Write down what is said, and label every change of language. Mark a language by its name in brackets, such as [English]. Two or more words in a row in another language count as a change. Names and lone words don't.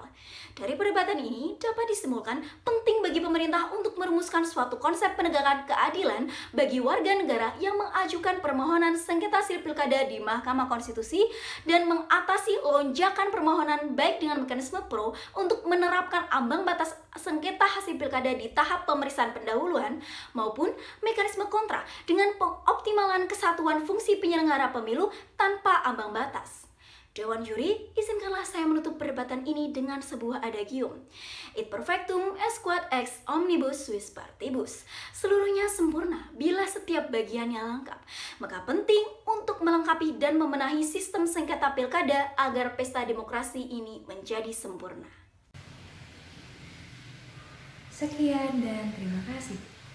[Indonesian] Dari perdebatan ini dapat disimpulkan penting bagi pemerintah untuk merumuskan suatu konsep penegakan keadilan bagi warga negara yang mengajukan permohonan sengketa hasil pilkada di Mahkamah Konstitusi dan mengatasi lonjakan permohonan baik dengan mekanisme pro untuk menerapkan ambang batas sengketa hasil pilkada di tahap pemeriksaan pendahuluan maupun mekanisme kontra dengan pengoptimalan kesatuan fungsi penyelenggara pemilu tanpa ambang batas. Dewan Juri, izinkanlah saya menutup perdebatan ini dengan sebuah adagium. [Latin] It perfectum est quod ex omnibus suis partibus. [Indonesian] Seluruhnya sempurna bila setiap bagiannya lengkap. Maka penting untuk melengkapi dan memenahi sistem sengketa pilkada agar pesta demokrasi ini menjadi sempurna. Sekian dan terima kasih.